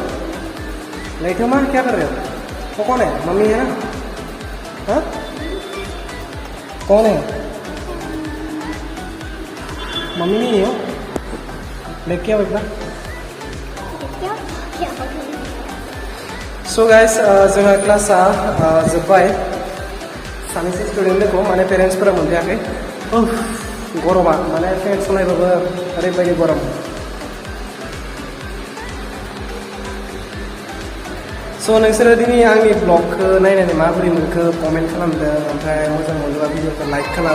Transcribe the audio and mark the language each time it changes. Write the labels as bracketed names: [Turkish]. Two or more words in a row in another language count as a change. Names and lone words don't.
[Hindi] लेट हो माँ, क्या कर रहे हो? वो कौन है? मम्मी है ना? हाँ, कौन है? मम्मी नहीं हो? लेके आओ एक बार। [English] so guys, [Bodo] जोंहा क्लासा जोब्बाय। सानैसो स्टुडेन्ट दङ, माने पेरेन्टसफोरा मोनफैयाखै। गरमा माने फेन सलायबाबो ओरैबायदि गरम। सो नोंसोरो दिनै आंनि ब्लगखौ नायनानै माबोरै मोनखो कमेन्ट खालामदो, ओमफ्राय मोजां मोनोबा भिडिअखौ लाइक खालाम।